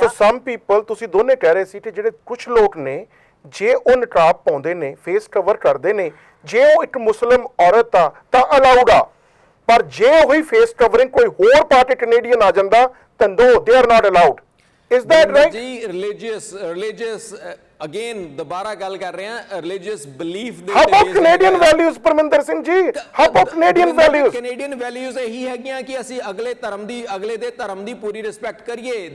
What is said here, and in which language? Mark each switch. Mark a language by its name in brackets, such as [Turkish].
[Punjabi] ਸੋ some people, ਤੁਸੀਂ ਦੋਨੇ ਕਹਿ ਰਹੇ ਸੀ ਕਿ ਜਿਹੜੇ ਕੁਝ ਲੋਕ ਨੇ, ਜੇ ਉਹ ਨਿਕਾਬ ਪਾਉਂਦੇ ਨੇ, ਫੇਸ ਕਵਰ ਕਰਦੇ ਨੇ, ਜੇ ਉਹ ਇੱਕ ਮੁਸਲਿਮ ਔਰਤ ਆ ਤਾਂ ਅਲਾਉਡ ਆ, ਪਰ ਜੇ ਉਹੀ ਫੇਸ ਕਵਰਿੰਗ ਕੋਈ ਹੋਰ ਪਾ ਕੇ ਕੈਨੇਡੀਅਨ ਆ ਜਾਂਦਾ ਤਾਂ [English] no, they are not allowed. Is that right? [Punjabi] ਜੀ ਰਿਲੀਜੀਅਸ ਅਗੇਨ ਦੁਬਾਰਾ ਗੱਲ ਕਰ ਰਹੇ ਹਾਂ, ਰਿਲੀਜੀਅਸ ਬਿਲੀਫ ਦੇ [English] How about Canadian values, Parminder Singh ji? How about Canadian values? [Punjabi] Canadian values ਇਹੀ ਹੈਗੀਆਂ ਕਿ ਅਸੀਂ ਅਗਲੇ ਦੇ ਧਰਮ ਦੀ ਪੂਰੀ ਰਿਸਪੈਕਟ ਕਰੀਏ।